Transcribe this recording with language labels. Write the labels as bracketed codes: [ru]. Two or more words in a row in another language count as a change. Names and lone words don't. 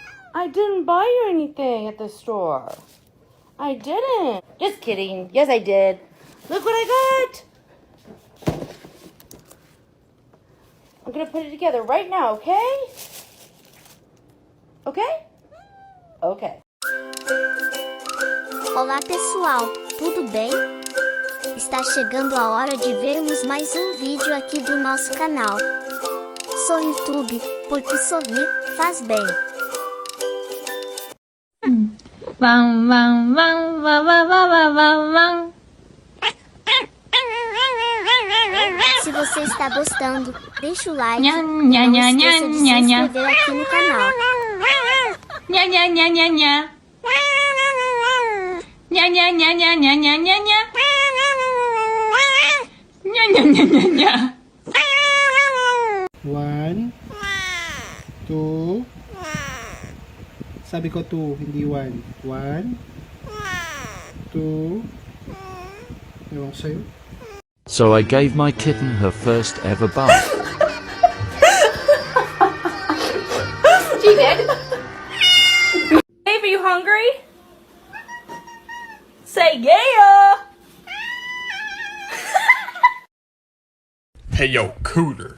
[en] I didn't buy you anything at the store. I didn't. Just kidding. Yes, I did. Look what I got. I'm gonna put it together right now, okay? Okay? Okay. [pt] Olá pessoal, tudo bem? Está chegando a hora de vermos mais um vídeo aqui do nosso canal. Sorrir Tube, porque sorrir faz bem. Vão, vão, vão, vão, vão, vão, vão, vão. Se você está gostando, deixa o like Nha, e nha, não nha, esqueça de se nha, nha. inscrever aqui no canal. Nha, nha, nha, nha, nha. Nha, nha, nha, nha, nha, nha, nha, nha. Nha, nha, nha, nha, nha. [tl] 1, 2. Sabi ko 2, hindi 1. 1, 2. Ewan ko sa'yo. [en] So I gave my kitten her first ever bath. She did. Dave, are you hungry? Say yeah. Hey yo, Cooter.